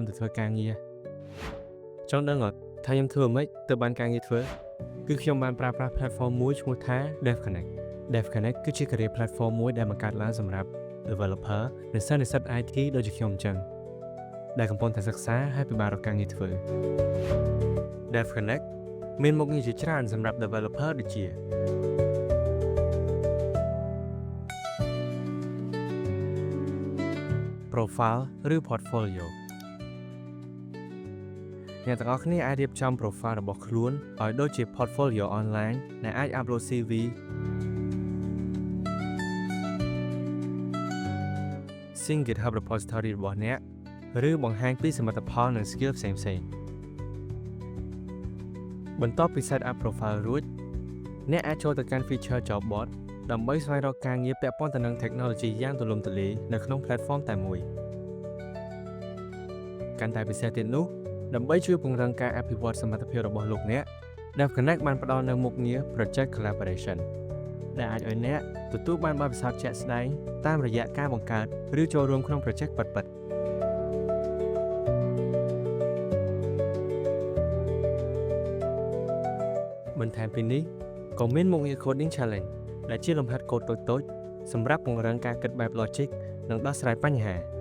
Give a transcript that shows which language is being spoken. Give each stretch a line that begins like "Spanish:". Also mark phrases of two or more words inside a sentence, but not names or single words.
Khmer: ទៅធ្វើការងារចង់ដឹងអត់ថាខ្ញុំធ្វើមិនទៅបានការងារធ្វើគឺខ្ញុំបានប្រើប្រាស់ platform មួយឈ្មោះថា DevConnect គឺជា
English: career platform
Khmer: មួយដែលបង្កើតឡើងសម្រាប់ developer និងសិស្ស IT ដូចជាខ្ញុំអញ្ចឹងដែលកំពុងតែសិក្សាហើយពិបាករកការងារធ្វើ DevConnect មានមុខងារជាច្រើនសម្រាប់ developer ដូចជា profile ឬ portfolio អ្នកទាំងអស់គ្នាអាចរៀបចំ profile របស់ខ្លួនឲ្យដូចជា
English: portfolio online
Khmer: ដែលអាច
English: upload CV sync GitHub repository
Khmer: របស់អ្នកឬបង្ហាញពីសមិទ្ធផលនិង skill ផ្សេងៗបន្ទាប់ពី
English: set up profile
Khmer: រួចអ្នកអាចចូលទៅកាន់
English: feature job board
Khmer: ដើម្បីស្វែងរកការងារពាក់ព័ន្ធទៅនឹង technology យ៉ាងទូលំទូលាយនៅក្នុង platform តែមួយ កាន់តែពិសេសទៀតនោះដើម្បីជួយពង្រឹងការអភិវឌ្ឍសមត្ថភាពរបស់លោកអ្នក DevConnect បានផ្ដល់នូវមុខងារ Project Collaboration ដែលអាចឲ្យអ្នកទទួលបានបទពិសោធន៍ជាក់ស្ដែងតាមរយៈការបង្កើតឬចូលរួមក្នុង project ពិតៗបន្ថែមពីនេះក៏មានមុខងារ Coding Challenge ដែលជាលំហាត់កូដតូចៗសម្រាប់ពង្រឹងការគិតបែប logic និងដោះស្រាយបញ្ហា